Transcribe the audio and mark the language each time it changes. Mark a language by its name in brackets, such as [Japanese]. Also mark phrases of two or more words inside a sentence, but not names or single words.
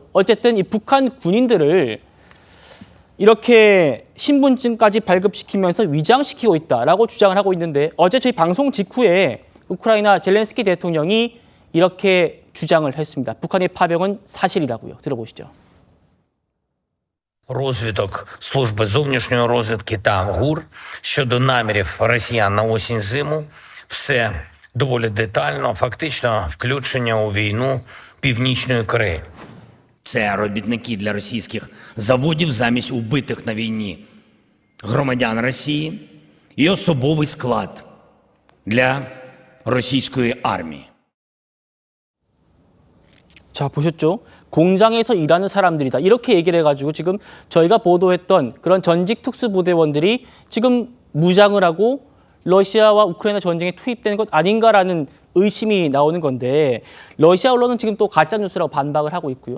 [Korean] 어쨌든 이 북한 군인들을 이렇게 신분증까지 발급시키면서 위장시키고 있다라고 주장을 하고 있는데, 어제 저희 방송 직후에 우크라이나 젤렌스키 대통령이 이렇게 주장을 했습니다. 북한의 파병은 사실이라고요. 들어보시죠. [Ukrainian] Розвиток служби зовнішньої розвідки та ГУР щодо намірів росіян на осінь-зиму – все доволі детально, фактично включення у війну Північної Кореї. Це робітники для російських заводів замість убитих на війні громадян Росії і особовий склад для російської армії. [Korean] 자, 보셨죠? 공장에서 일하는 사람들이다. 이렇게 얘기를 해가지고 지금 저희가 보도했던 그런 전직 특수부대원들이 지금 무장을 하고 러시아와 우크라이나 전쟁에 투입된 것 아닌가라는 의심이 나오는 건데, 러시아 언론은 지금 또 가짜뉴스라고 반박을 하고 있고요.